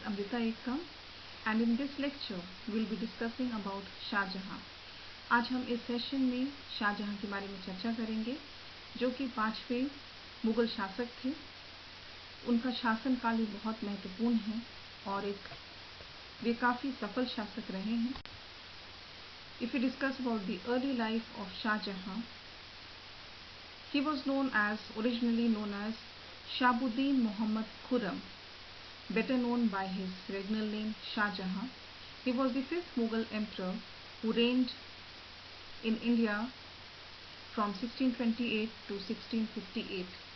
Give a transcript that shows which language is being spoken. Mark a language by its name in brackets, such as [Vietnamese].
[English] Amrita Ekam and in this lecture we will be discussing about Shahjahan. [Hindi] आज हम इस session में शाहजहां के बारे में चर्चा करेंगे जो कि 5वें मुगल शासक थे। उनका शासनकाल भी बहुत महत्वपूर्ण है और वे काफ़ी सफल शासक रहे हैं। [English] If we discuss about the early life of Shah Jahan, he was originally known as Shahabuddin Muhammad Khurram, better known by his regnal name Shah Jahan. He was the 5th Mughal emperor who reigned in India from 1628 to 1658.